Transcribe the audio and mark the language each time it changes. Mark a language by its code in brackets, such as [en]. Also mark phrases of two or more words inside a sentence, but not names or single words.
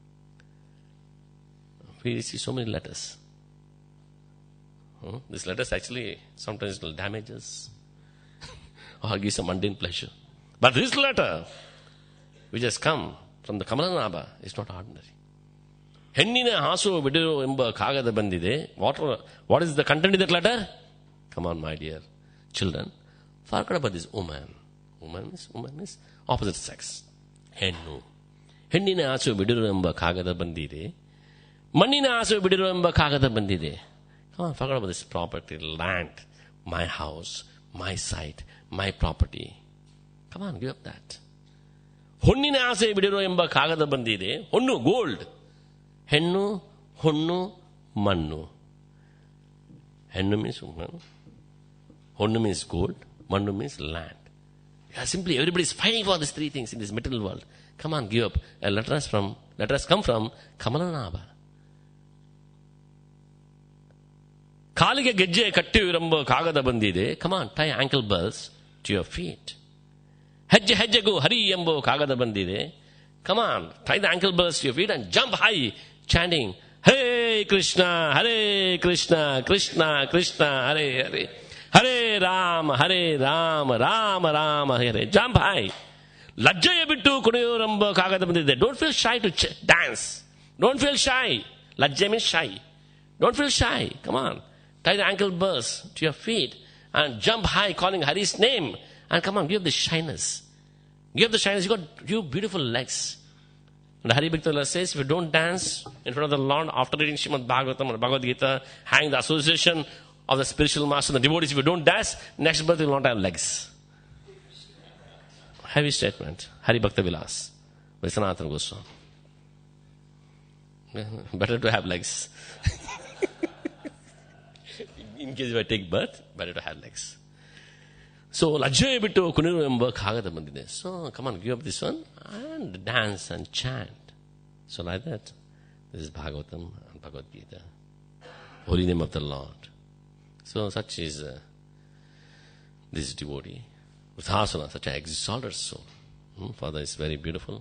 [en] We receive so many letters. These letters actually sometimes will damage us or give some mundane pleasure. But this letter, which has come from the Kamala Naba, is not ordinary. [kn] ಹೆಣ್ಣಿನ ಹಸು ವಿಡಿರು ಎಂಬ ಕಾಗದ ಬಂದಿದೆ. [en] What is the content of that letter? Come on, my dear children. Forget about this woman. Woman means opposite sex. Hennu. [kn] ಹೆಣ್ಣಿನ ಹಸು ವಿಡಿರು ಎಂಬ ಕಾಗದ ಬಂದಿದೆ. ಮಣ್ಣಿನ ಹಸು ವಿಡಿರು ಎಂಬ ಕಾಗದ ಬಂದಿದೆ. [en] Come on, forget about this property, land, my house, my site, my property. Come on, give up that. [kn] ಹೊನ್ನಿನ ಆಸೆ ವಿಡಿರು ಎಂಬ ಕಾಗದ ಬಂದಿದೆ. [en] Honnu, gold. [kn] ಹೆಣ್ಣು, ಹೊನ್ನು, ಮಣ್ಣು. [en] Hennu means woman. Honnu means gold. Mannu means land. Yeah, simply everybody is fighting for these 3 things in this material world. Come on, give up. A letter has come from Kamala Naba. [kn] ಕಾಲಿಗೆ ಗೆಜ್ಜೆ ಕಟ್ಟಿವಿರಂಬೊ ಕಾಗದ ಬಂದಿದೆ. [en] Come on, tie ankle bells to your feet. [kn] ಹೆಜ್ಜೆ ಹೆಜ್ಜೆಗು ಹರಿ ಎಂಬೊ ಕಾಗದ ಬಂದಿದೆ. [en] Come on, tie the ankle bells to your feet and jump high, chanting, Hare Krishna, Krishna Krishna, Hare Hare. Hare Ram, Ram Ram, Hare Hare. Jump high. [kn] ಲಜ್ಜೆಯ ಬಿಟ್ಟು ಕುಡಿಯೊರಂಬ ಕಾಗದ ಬಂದಿದೆ. [en] Don't feel shy to dance. Don't feel shy. Lajjaya means shy. Don't feel shy. Come on. Tie the ankle bells to your feet and jump high calling Hari's name. And come on, give the shyness. Give the shyness. You got beautiful legs. And Hari Bhakta says, if you don't dance in front of the Lord after reading Srimad Bhagavatam or Bhagavad Gita, hang the association of the spiritual master and the devotees, if you don't dance, next birth you will not have legs. Heavy statement. Hari Bhakta Vilas. Vishwanathan Goswami. Better to have legs. In case if I take birth, better to have legs. So, [kn] ಲಜ್ಜೆಯ ಬಿಟ್ಟು ಕುಣಿರು ಎಂಬ ಕಾಗದ ಬಂದಿದೆ. [en] So, come on, give up this one and dance and chant. So, like that, this is Bhagavatam and Bhagavad Gita. Holy name of the Lord. So, such is this devotee. Vruthasana, such an exalted soul. Father is very beautiful.